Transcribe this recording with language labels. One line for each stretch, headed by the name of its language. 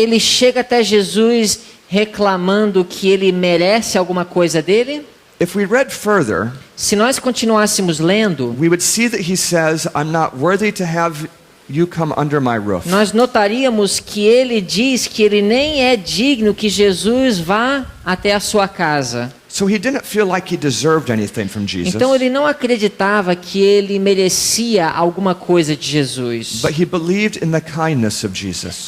Portuguese: Ele chega até Jesus reclamando que ele merece alguma coisa dele?
English: If we read further,
Portuguese: Se nós continuássemos lendo,
English: we would see that he says, I'm not worthy to have you come under my roof.
Portuguese: nós notaríamos que ele diz que ele nem é digno que Jesus vá até a sua casa.
English: So he didn't feel like he deserved anything from Jesus.
Portuguese: Então ele não acreditava que ele merecia alguma coisa de Jesus.
English: But he believed in the kindness of Jesus.